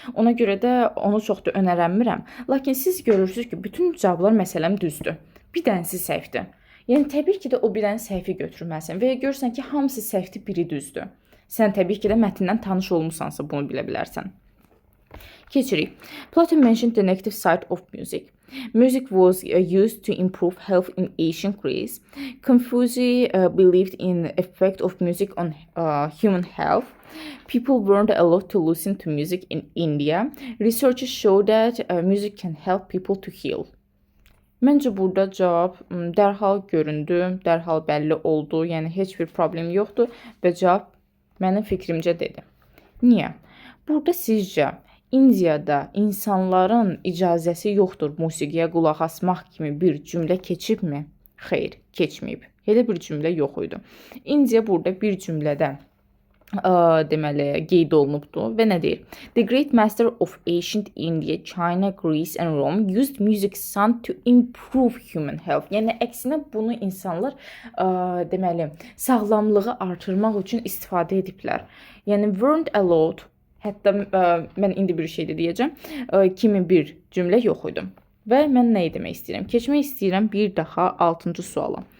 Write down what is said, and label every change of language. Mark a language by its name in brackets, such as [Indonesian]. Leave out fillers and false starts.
[Azerbaijani] Ona görə də onu çox da önərəmirəm. Lakin siz görürsünüz ki, bütün cavablar məsələn düzdür. Bir dənəsi səhvdir. Yəni təbii ki də o bir dənə səhvi götürməlisən və ya görürsən ki, hamısı səhvdir, biri düzdür. Sən təbii ki də mətndən tanış olmusansa bunu bilə bilərsən. Keçirik. [English] Plato mentioned the negative side of music. Music was used to improve health in ancient Greece. Confucius believed in the effect of music on human health. People learned a lot to listen to music in India. Researchers show that music can help people to heal. [Azerbaijani] Məncə burada cavab dərhal göründü, dərhal bəlli oldu, yəni heç bir problem yoxdur və cavab mənim fikrimcə dedi. Niyə? Burada sizcə İndiyada insanların icazəsi yoxdur musiqiyə qulaq asmaq kimi bir cümlə keçibmi? Xeyr, keçməyib. Elə bir cümlə yox idi. İndiya burada bir cümlədə deməli qeyd olunubdu və nə deyir? [English] The great master of ancient India, China, Greece and Rome used music sound to improve human health. [Azerbaijani] Yəni əksinə bunu insanlar deməli sağlamlığı artırmaq üçün istifadə ediblər. Yəni learned a lot, hətta mən indi bir şey də deyəcəm, kimi bir cümlə yox idi. Və mən nə demək istəyirəm? Keçmək istəyirəm bir daha 6-cı suala.